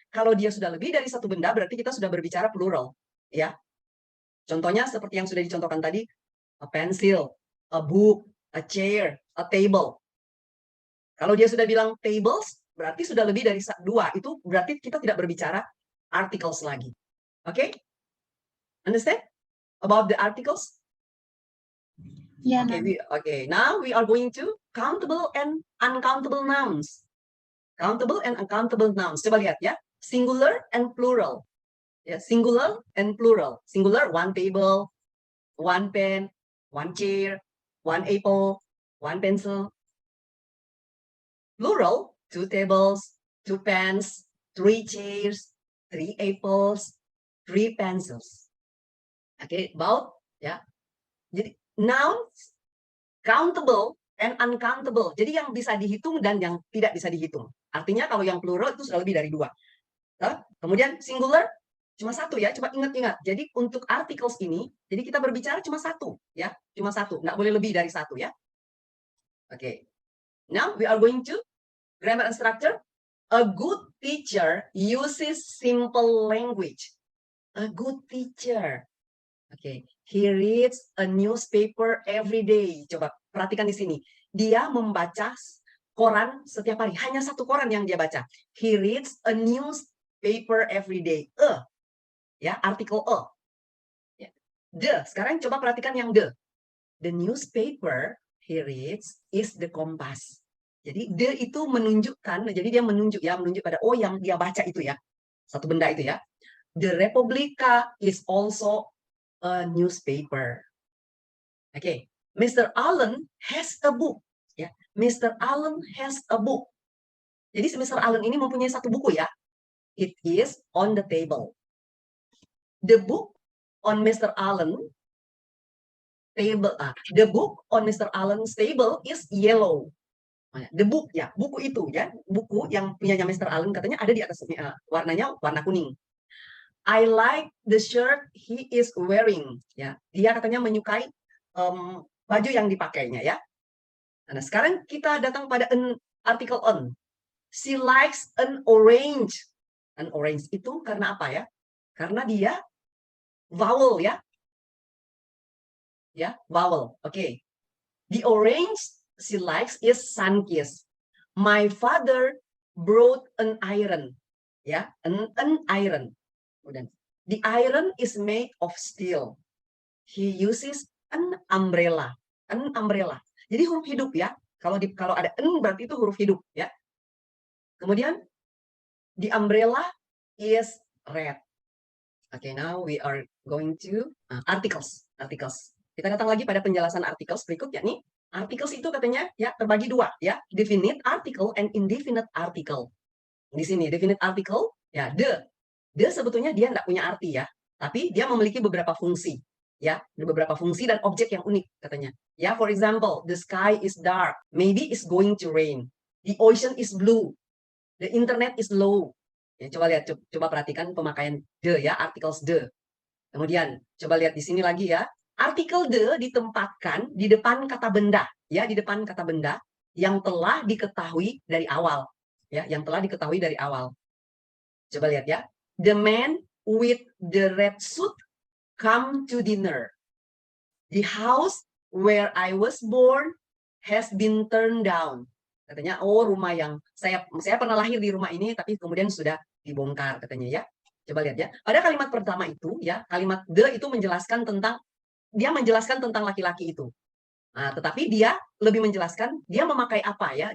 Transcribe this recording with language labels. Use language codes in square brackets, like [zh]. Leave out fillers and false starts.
[id] Kalau dia sudah lebih dari satu benda, berarti kita sudah berbicara plural, ya. Contohnya seperti yang sudah dicontohkan tadi, [en] a pencil, a book, a chair, a table. [id] Kalau dia sudah bilang tables, berarti sudah lebih dari dua. Itu berarti kita tidak berbicara articles lagi. Oke? [en] Understand about the articles? Yeah. Okay, now we are going to countable and uncountable nouns. Countable and uncountable nouns. [id] Coba lihat ya. [en] Singular and plural. Ya, singular and plural. Singular, one table, one pen, one chair, one apple, one pencil. Plural, two tables, two pens, three chairs, three apples, three pencils. Okay, about ya. Jadi nouns countable and uncountable. [id] Jadi yang bisa dihitung dan yang tidak bisa dihitung. Artinya kalau yang plural itu sudah lebih dari dua. Kemudian singular cuma satu ya. Coba ingat-ingat. Jadi untuk articles ini, jadi kita berbicara cuma satu ya, cuma satu. Nggak boleh lebih dari satu ya. [en] Okay. Now we are going to grammar and structure. A good teacher uses simple language. A good teacher. Okay. He reads a newspaper every day. [id] Coba perhatikan di sini. Dia membaca koran setiap hari. Hanya satu koran yang dia baca. [en] He reads a newspaper every day. [id] Ya, artikel a. Ya. [en] The. [id] Sekarang coba perhatikan yang [en] the. The newspaper he reads is the Kompas. [id] Jadi the itu menunjukkan, jadi dia menunjuk pada yang dia baca itu ya. Satu benda itu ya. [en] The Republika is also a newspaper. Oke, Mr. Allen has a book. Ya, Mr. Allen has a book. [id] Jadi si [en] Mr. [id] Allen ini mempunyai satu buku ya. [en] It is on the table. The book on Mr. Allen table. The book on Mr. Allen's table is yellow. The book [id] ya, buku itu ya, buku yang punyanya Mr. Allen katanya ada di atas warnanya warna kuning. [en] I like the shirt he is wearing. [id] Ya, dia katanya menyukai baju yang dipakainya ya. Nah, sekarang kita datang pada artikel on. [en] She likes an orange. An orange [id] itu karena apa ya? Karena dia vowel ya. Ya, vowel. Oke. [en] The orange she likes is sun-kissed. My father brought an iron. Ya, an iron. Kemudian, the iron is made of steel. He uses an umbrella. An umbrella. [id] Jadi huruf hidup ya. [en] Kalau ada an berarti itu huruf hidup ya. Kemudian the umbrella is red. Okay, now we are going to articles. [id] Articles. Kita datang lagi pada penjelasan articles berikut yakni articles itu katanya ya terbagi dua ya, definite article and indefinite article. Di sini definite article ya the sebetulnya dia tidak punya arti ya, tapi dia memiliki beberapa fungsi ya, beberapa fungsi dan objek yang unik katanya. [en] Ya, for example, the sky is dark, maybe it's going to rain. The ocean is blue. The internet is low. [id] Ya, coba lihat, coba perhatikan pemakaian the ya, [en] articles the. [id] Kemudian coba lihat di sini lagi ya. Artikel the ditempatkan di depan kata benda, ya, di depan kata benda yang telah diketahui dari awal, ya, yang telah diketahui dari awal. Coba lihat ya. [en] The man with the red suit come to dinner. The house where I was born has been turned down. [id] Katanya, oh rumah yang saya pernah lahir di rumah ini, tapi kemudian sudah dibongkar katanya ya. Coba lihat ya. Pada kalimat pertama itu ya, kalimat the itu menjelaskan tentang laki-laki itu. Nah, tetapi dia lebih menjelaskan dia memakai apa ya?